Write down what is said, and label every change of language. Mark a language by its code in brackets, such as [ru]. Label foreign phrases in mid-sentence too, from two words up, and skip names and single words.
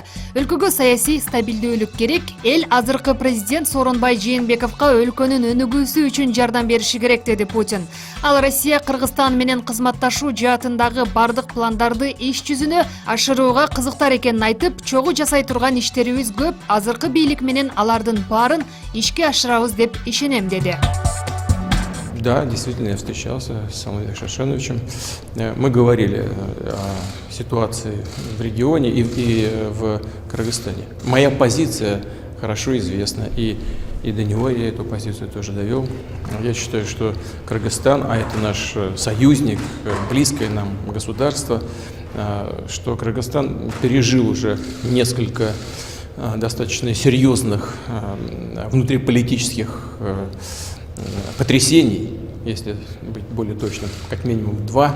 [ky] Өлкөгө саясий стабилдүүлүк керек. Эл азыркы президент Сооронбай Жээнбековго өлкөнүн өнүгүүсү үчүн жардам бериши керек, деди Путин. Ал Россия Кыргызстан менен кызматташуу жаатындагы бардык пландарды иш жүзүнө ашырууга кызыктар экенин айтып, чогуу жасай турган иштерибиз көп, азыркы бийлик менен алардын баарын ишке ашырабыз деп ишенем, деди. [ru] Да, действительно, я встречался с Алмазбеком Шаршеновичем. Мы говорили о ситуации в регионе и в Кыргызстане. Моя позиция хорошо известна, и до него я эту позицию тоже довел. Я считаю, что Кыргызстан, а это наш союзник, близкое нам государство, что Кыргызстан пережил уже несколько достаточно серьезных внутриполитических потрясений, если быть более точным, как минимум 2.